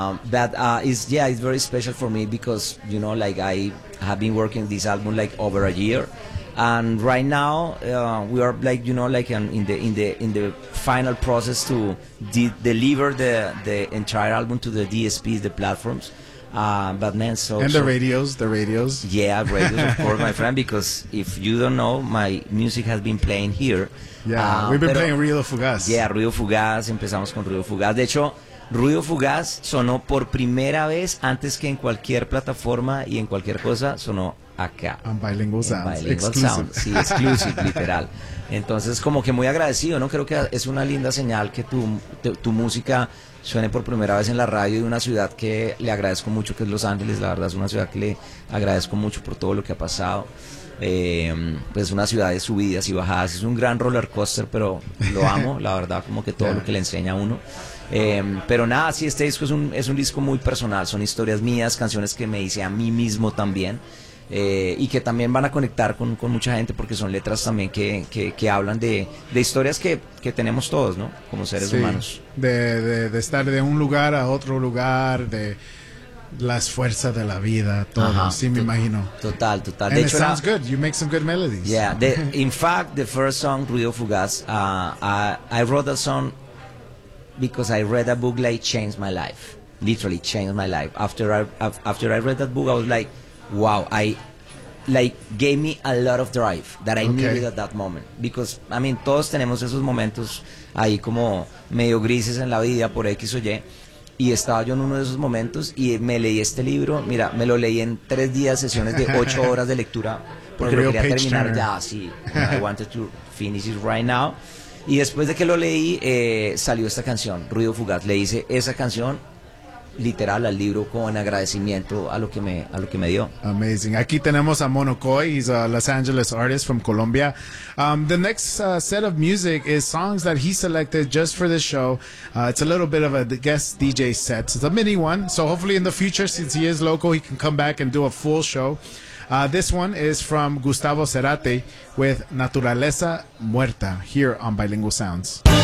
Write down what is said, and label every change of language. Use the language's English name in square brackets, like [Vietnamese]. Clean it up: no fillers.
[English] It's very special for me because, you know, like I have been working this album like over a year, and right now we are like, you know, like in the final process to deliver the entire album to the DSPs, the platforms. The radios. Yeah, radios, of course, my friend, because if you don't know, my music has been playing here. Yeah, we've been playing Ruido Fugaz. [Spanish] Yeah, Ruido Fugaz, empezamos con Ruido Fugaz. De hecho, Ruido Fugaz sonó por primera vez antes que en cualquier plataforma y en cualquier cosa, sonó acá. [English] On Bilingual Sounds. [Spanish] Sí, exclusive, literal. Entonces, como que muy agradecido, ¿no? Creo que es una linda señal que tu música suene por primera vez en la radio de una ciudad que le agradezco mucho, que es Los Ángeles. La verdad es una ciudad que le agradezco mucho por todo lo que ha pasado. Pues una ciudad de subidas y bajadas. Es un gran roller coaster, pero lo amo, la verdad, como que todo lo que le enseña a uno. Pero nada, sí, este disco es un disco muy personal. Son historias mías, canciones que me hice a mí mismo también, y que también van a conectar con mucha gente, porque son letras también que hablan de historias que tenemos todos, ¿no? Como seres humanos. De estar de un lugar a otro lugar, de las fuerzas de la vida, todo. Ajá, sí, me imagino. Total. [English] And it sounds good. You make some good melodies. Yeah. In fact, the first song, Ruido Fugaz, I wrote that song because I read a book like changed my life, literally changed my life. After I read that book, I was like, wow, I like gave me a lot of drive that I needed at that moment. Because I mean, [Spanish] todos tenemos esos momentos ahí como medio grises en la vida por X o Y, y estaba yo en uno de esos momentos y me leí este libro. Mira, me lo leí en 3 días, sesiones de 8 horas de lectura, porque lo quería terminar ya. Sí, [English] I wanted to finish it right now. [Spanish] Y después de que lo leí, salió esta canción, Ruido Fugaz. Le hice esa canción literal al libro con agradecimiento a lo que me dio. Amazing. Aquí tenemos a Mono Coy. [English] He's a Los Angeles artist from Colombia. The next set of music is songs that he selected just for the show. It's a little bit of a guest DJ set. It's a mini one. So hopefully in the future, since he is local, he can come back and do a full show. This one is from Gustavo Cerati with Naturaleza Muerta here on Bilingual Sounds.